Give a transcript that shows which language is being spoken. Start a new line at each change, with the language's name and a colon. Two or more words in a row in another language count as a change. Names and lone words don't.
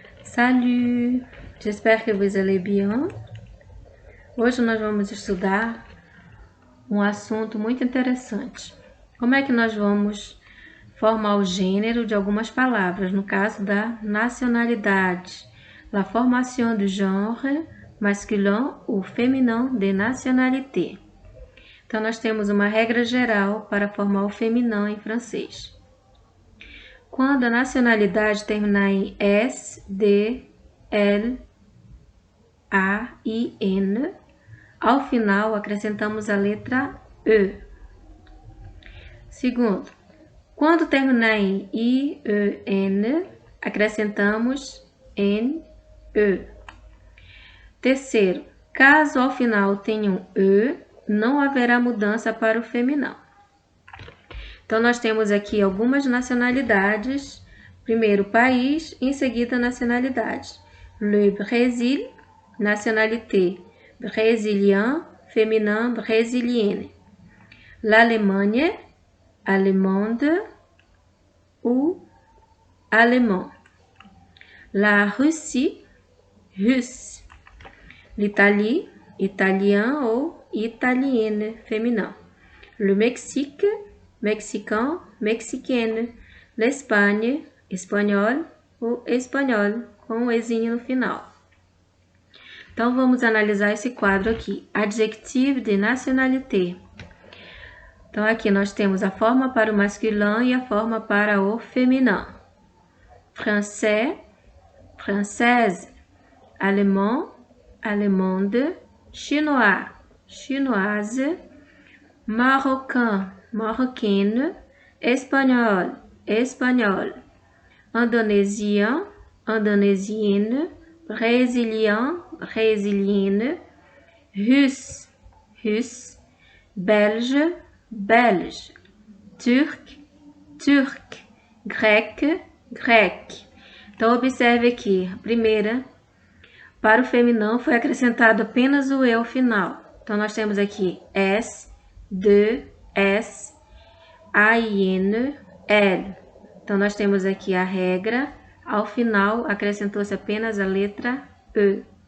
French: Salut! J'espère que vous allez bien.
Portuguese: Hoje nós vamos estudar um assunto muito interessante. Como é que nós vamos formar o gênero de algumas palavras, no caso da nacionalidade.
French: La formation du genre masculin ou féminin de nationalité.
Portuguese: Então, nós temos uma regra geral para formar o féminin em francês. Quando a nacionalidade terminar em S, D, L, A, I, N, ao final acrescentamos a letra E. Segundo, quando terminar em I, E, N, acrescentamos N, E. Terceiro, caso ao final tenha um E, não haverá mudança para o feminino. Então, nós temos aqui algumas nacionalidades. Primeiro, país, em seguida, nacionalidade.
French: Le Brésil, nationalité, brésilien, féminin, brésilienne. L'Allemagne, allemande ou allemand. La Russie, russe. L'Italie, italien ou italienne, féminin. Le Mexique, mexicain, mexicaine. L'Espagne,
Portuguese: espanhol ou espanhol, com um ezinho no final. Então, vamos analisar esse quadro aqui.
French: Adjectif de nationalité.
Portuguese: Então, aqui nós temos a forma para o masculin e a forma para o féminin.
French: Français, française. Allemand, allemande. Chinois, chinoise. Marocain, marocaine. Espanhol, espagnol. Indonésien, indonésienne. Brésilien, brésilienne. Russe, russe. Belge, belge. Turc, turc. Grec, grec.
Portuguese: Então, observe aqui, a primeira, para o feminino foi acrescentado apenas o E ao final. Então, nós temos aqui S, D, S, A, I, N, L. Então, nós temos aqui a regra, ao final acrescentou-se apenas a letra E.